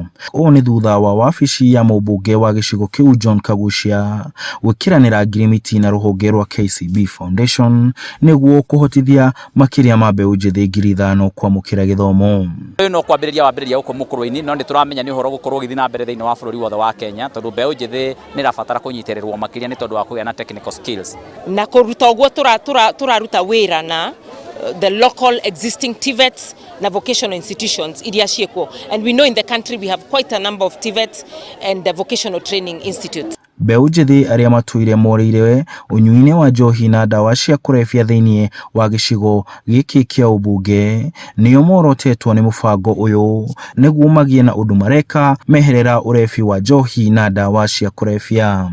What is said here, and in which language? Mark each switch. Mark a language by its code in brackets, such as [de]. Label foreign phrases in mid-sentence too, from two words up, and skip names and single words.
[ki] Ũũ nĩ thutha wa wabici ya mũmbunge wa gĩcigo kĩu John Kagucia gwĩkĩranĩra ngirimiti na rũhonge rwa KCB Foundation nĩguo kũhotithia makĩria ma mbeũ njĩthĩ 5,000 kwamũkĩra gĩthomo. Ũyũ no kwambĩrĩria gũkũ mũkũrũ-inĩ, no nĩtũramenya nĩ ũhoro gũkorwo gĩthiĩ na mbere thĩinĩ wa bũrũri wothe wa Kenya, tondũ mbeũ njĩthĩ nĩ ĩrabatara kũnyitĩrĩrwo makĩria nĩ tondũ wa kũgĩa na [en] technical skills. [ki] Na kũruta ũguo tũraruta wĩra na [en] the local existing TVETs [ki] na [en] vocational institutions [ki] iria ciĩkuo, [en] and we know in the country we have quite a number of TVETs and the vocational training institutes. [ki] Mbeũ njĩthĩ arĩa matũire moreire ũnyui-inĩ wa njohi na ndawa cia kũrebia thĩinĩ wa gĩcigo gĩkĩ kĩa ũmbunge nĩo morotetwo nĩ mũbango ũyũ nĩguo magĩe na ũndũ mareka meherera ũrebi wa njohi na ndawa cia kũrebia.